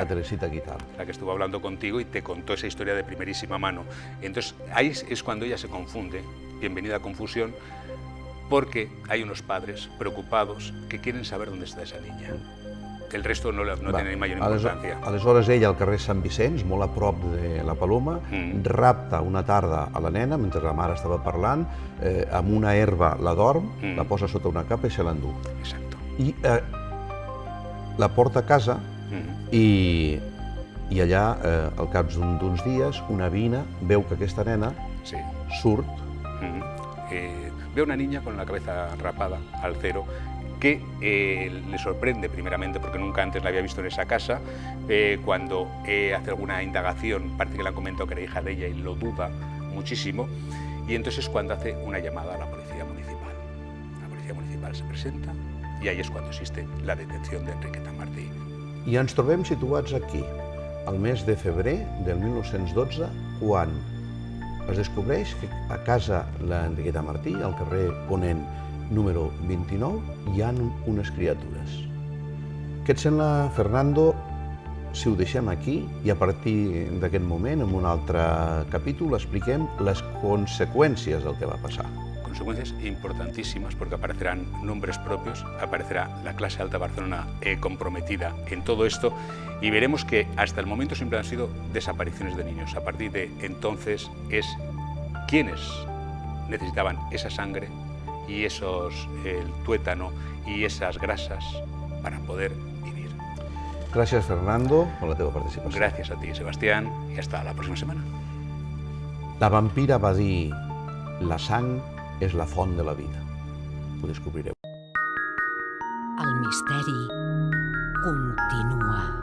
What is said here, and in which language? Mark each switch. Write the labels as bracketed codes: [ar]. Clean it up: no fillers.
[es] La Teresita Guitar. La que estuvo hablando contigo y te contó esa historia de primerísima mano. Entonces, ahí es cuando ella se confunde, bienvenida a confusión, porque hay unos padres preocupados que quieren saber dónde está esa niña. El resto no tiene mayor importancia. [ca] Aleshores ella al carrer Sant Vicenç, molt a prop de la Paloma, rapta una tarda a la nena mentre la mare estava parlant, amb una herba la dorm, la posa sota una capa i se l'endú. [es] Exacto. [ca] I la porta a casa i allà, al cap d'uns dies, una veïna veu que aquesta nena surt. [es] Ve una niña con la cabeza rapada al cero, que le sorprende primeramente porque nunca antes la había visto en esa casa. Cuando hace alguna indagación parece que le han comentado que era hija de ella y lo duda muchísimo, y entonces es cuando hace una llamada a la Policía Municipal. La Policía Municipal se presenta i ahí [ca] és quan [es] existe [ca] la detenció [es] d'Enriqueta Martí. [ca] I ens trobem situats aquí, al mes de febrer del 1912, quan es descobreix que a casa l'Enriqueta Martí, al carrer Ponent número 29, hi ha unes criatures. Què et sembla, Fernando, si ho deixem aquí i a partir d'aquest moment, en un altre capítol, expliquem les conseqüències del que va passar? [es] Consecuencias importantísimas porque aparecerán nombres propios, aparecerá la clase alta de Barcelona comprometida en todo esto y veremos que hasta el momento siempre han sido desapariciones de niños. A partir de entonces es quienes necesitaban esa sangre y el tuétano y esas grasas para poder vivir. [ca] Gràcies, Fernando, per la teva participació. [es] Gràcies a ti, Sebastián, i hasta la próxima semana. [ca] La vampira va dir: la sang és la font de la vida. Ho descobrireu. El misteri continua.